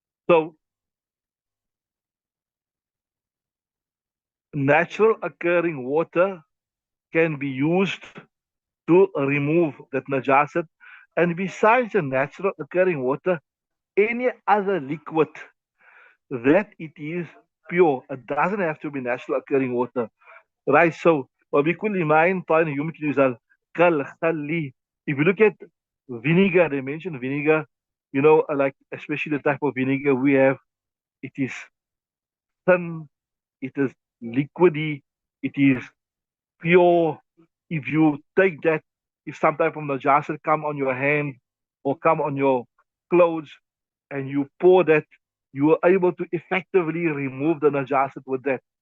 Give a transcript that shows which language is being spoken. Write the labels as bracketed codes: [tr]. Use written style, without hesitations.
[en] So natural occurring water can be used to remove that najasat. And besides the natural occurring water, any other liquid that it is pure, it doesn't have to be natural occurring water, right? [ar] So, وبكل ماء طاهر يمكن يزال كالخل. [en] If you look at vinegar, they mention vinegar, like especially the type of vinegar we have, it is thin, it is liquidy, it is pure. If you take that, if some type of najasa come on your hand or come on your clothes and you pour that, you are able to effectively remove the najasa with that.